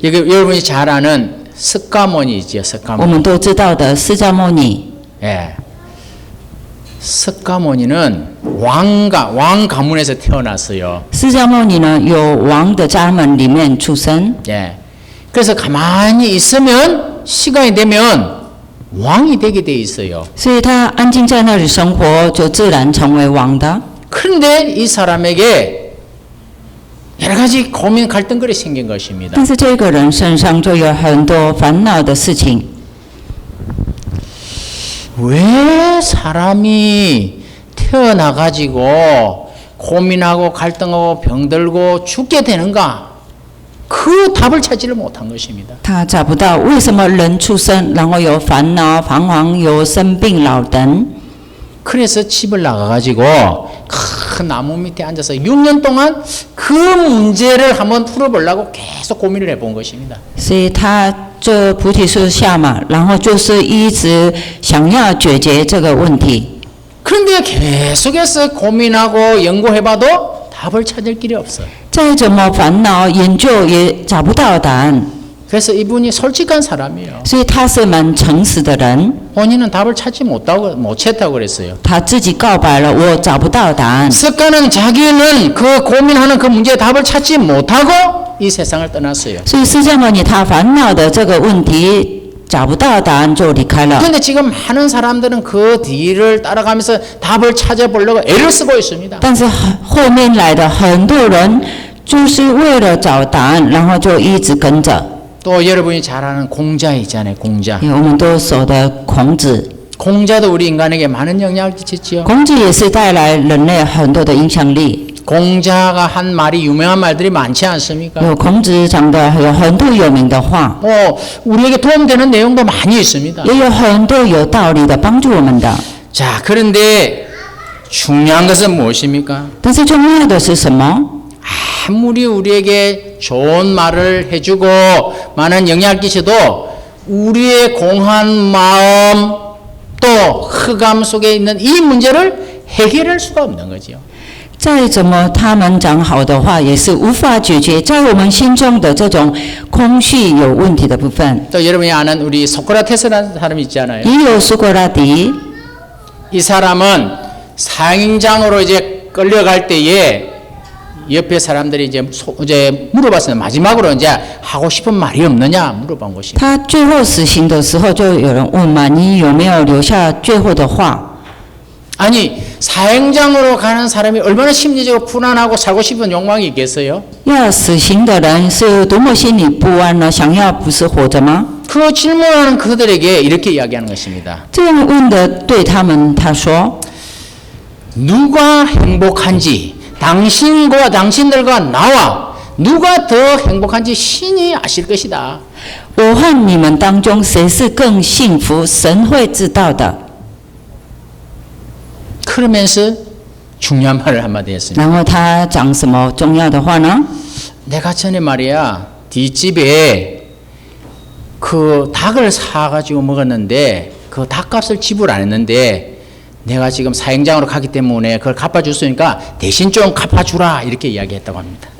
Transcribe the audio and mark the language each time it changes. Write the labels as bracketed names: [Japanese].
[Korean] 여기 여러분이 잘 아는 석가모니죠, [Chinese] 我 [Korean] 석가모니. [Chinese] 们都知道的释迦牟尼， [Korean] 예. 석가모니는 왕 가문에서 태어났어요. [Chinese] 释迦牟尼呢有王的家门里面出生， [Korean] 예. 그래서 가만히 있으면 시간이 되면 왕이 되게 돼 있어요. [Chinese] 所以他安静在那里生活，就自然成为王的。 [Korean] 그런데 이 사람에게 여러 가지 고민 갈등거리 생긴 것입니다. [Chinese] 但是这个人身上就有很多烦恼的事情。 [Korean] 왜 사람이 태어나가지고 고민하고 갈등하고 병들고 죽게 되는가? 그 답을 찾지를 못한 것입니다. [Chinese] 他找不到为什么人出生，然后有烦恼、彷徨，有生病、老等。 [Korean] 그래서 집을 나가가지고 큰 나무 밑에 앉아서 6년 동안 그 문제를 한번 풀어보려고 계속 고민을 해본 것입니다. [Chinese] 所以他这菩提树下嘛，然后就是一直想要解决这个问题。 [Korean] 그런데 계속해서 고민하고 연구해봐도 답을 찾을 길이 없어요. [Chinese] 再怎么烦恼研究也找不到答案， [Korean] 그래서 이분이 솔직한 사람이에요. [Chinese] 所以他是蛮诚实的人。 [Korean] 본인은 답을 찾지 못했다고 그랬어요. [Chinese] 他自己告白了，我找不到答案。 [Korean] 습관은 자기는 그 고민하는 그 문제의 답을 찾지 못하고 이 세상을 떠났어요. [Chinese] 所以释迦牟尼他烦恼的这个问题找不到答案就离开了。 [Korean] 그런데 지금 많은 사람들은 그 뒤를 따라가면서 답을 찾아보려고 애를 쓰고 있습니다. [Chinese] 但是后面来的很多人就是为了找答案，然后就一直跟着。 [Korean] 또 여러분이 잘 아는 공자 있잖아요. 공자. [Chinese] 我们都熟的孔子， [Korean] 공자도 우리 인간에게 많은 영향을 끼쳤지요. [Chinese] 孔子也是带来人类很多的影响力。 [Korean] 공자가 한 말이 유명한 말들이 많지 않습니까? [Chinese] 有孔子讲的有很多有名的话， [Korean] 우리에게 도움되는 내용도 많이 있습니다. [Chinese] 也有很多有道理的帮助我们的。 [Korean] 자, 그런데 중요한 것은 무엇입니까? [Chinese] 但是重要的是什么？ [Korean] 아무리 우리에게 좋은 말을 해주고 많은 영향을 끼쳐도 우리의 공한 마음 또 흑암 속에 있는 이 문제를 해결할 수가 없는 거죠. [Chinese] 再怎么他们讲好的话，也是无法解决在我们心中的这种空虚有问题的部分。 [Korean] 또 여러분이 아는 우리 소크라테스라는 사람이 있잖아요. [Chinese] 也有苏格拉底， [Korean] 이 사람은 사형장으로 이제 끌려갈 때에 옆에 사람들이 이제 물어봤어요. 마지막으로 이제 하고 싶은 말이 없느냐 물어본 것입니다. [Chinese] 他最后死刑的时候，就有人问嘛，你有没有留下最后的话？ [Korean] 아니 사형장으로 가는 사람이 얼마나 심리적으로 불안하고 살고 싶은 욕망이 있겠어요? [Chinese] 要死刑的人是多么心里不安呢？想要不是活着吗？ [Korean] 그 질문하는 그들에게 이렇게 이야기하는 것입니다. [Chinese] 这样问的对他们，他说： [Korean] 누가 행복한지 당신들과 나와 누가 더 행복한지 신이 아실 것이다. [Chinese] 我和你们当中谁是更幸福，神会知道的。 [Korean] 그러면서 중요한 말을 한마디 했습니다. [Chinese] 然后他讲什么重要的话呢？ [Korean] 내가 전에 말이야 뒷집에 그 닭을 사가지고 먹었는데 그 닭값을 지불 안 했는데 내가 지금 사형장으로 가기 때문에 그걸 갚아줬으니까 대신 좀 갚아주라 이렇게 이야기했다고 합니다.